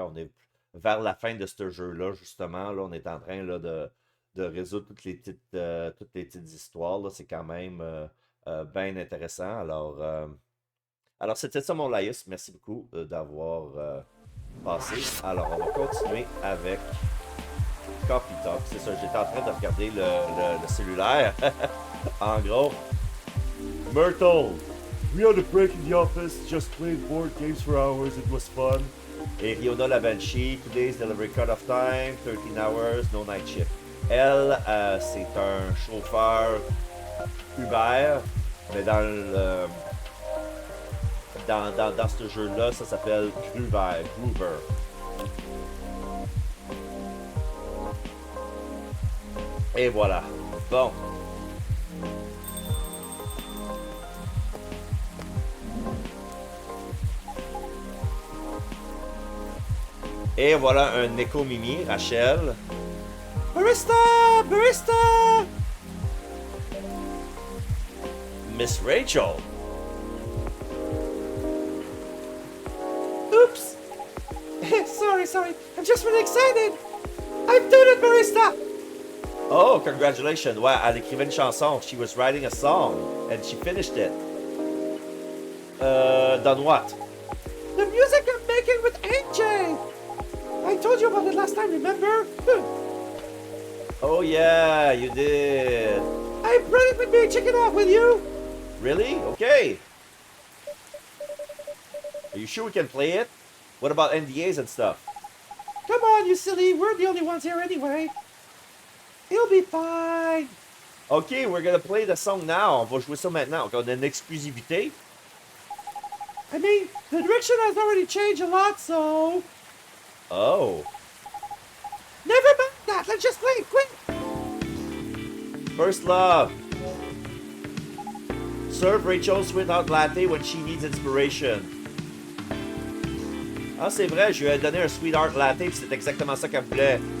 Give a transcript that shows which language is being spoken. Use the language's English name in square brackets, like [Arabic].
[French] On est vers la fin de ce jeu-là, justement. Là, on est en train là, de résoudre toutes les petites histoires. Là. C'est quand même bien intéressant. Alors c'était ça mon laïus. Merci beaucoup d'avoir passé. Alors, on va continuer avec Coffee Talk. C'est ça, j'étais en train de regarder le cellulaire. En gros, [English] Myrtle, we had a break in the office, just played board games for hours, it was fun. Et Riona la Banshee, today's delivery cut-off time, 13 hours, no night shift. [French] Elle, c'est un chauffeur Uber, mais dans ce jeu-là, ça s'appelle Groover. Et voilà. Bon. Et voilà un écho Mimi, Rachel. [English] Barista! Barista! Miss Rachel. Oops! sorry. I'm just really excited! I've done it, Barista! Oh, congratulations. [French] Ouais, elle écrivait une chanson. [English] She was writing a song and she finished it. Done what? The music I'm making with AJ! I told you about it last time, remember? Oh yeah, you did. I brought it with me, check it out, will you? Really? Okay. Are you sure we can play it? What about NDAs and stuff? Come on, you silly, we're the only ones here anyway. It'll be fine. Okay, we're gonna play the song now. [French] On va jouer ça maintenant. On a une exclusivité. [English] I mean, the direction has already changed a lot, so... Oh. Never mind that, let's just play it quick. First love. Serve Rachel's sweetheart latte when she needs inspiration. [French] Ah, c'est vrai, je lui ai donné un sweetheart latte et c'est exactement ça qu'elle voulait.